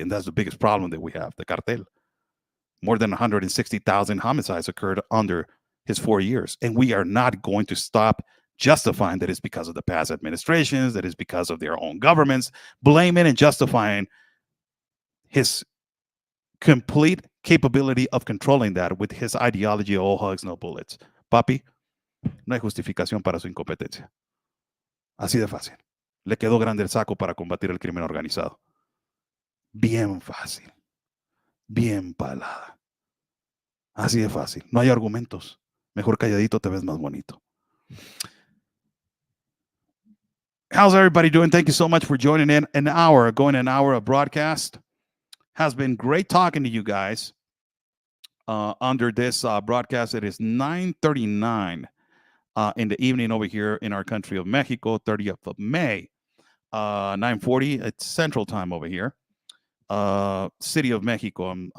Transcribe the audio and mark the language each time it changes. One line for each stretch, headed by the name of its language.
English: And that's the biggest problem that we have, the cartel. More than 160,000 homicides occurred under his 4 years. And we are not going to stop justifying that it's because of the past administrations, that it's because of their own governments, blaming and justifying his complete capability of controlling that with his ideology of all hugs, no bullets.
Spanish: Papi, no hay justificación para su incompetencia. Así de fácil. Le quedó grande el saco para combatir el crimen organizado. Bien fácil. Bien palada. Así de fácil. No hay argumentos. Mejor calladito te ves más bonito.
English: How's everybody doing? Thank you so much for joining in. An hour of broadcast. Has been great talking to you guys. Under this broadcast, it is 9:39 in the evening over here in our country of Mexico, 30th of May, 9:40. It's Central Time over here. City of Mexico.